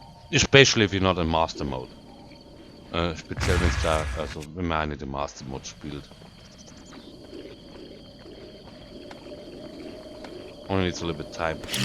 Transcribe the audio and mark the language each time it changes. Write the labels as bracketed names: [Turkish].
[English] Especially if you're not in Master Mode. [German] Speziell wenn es da, also wenn man nicht im Master Mode spielt. [English] Only needs a little bit time.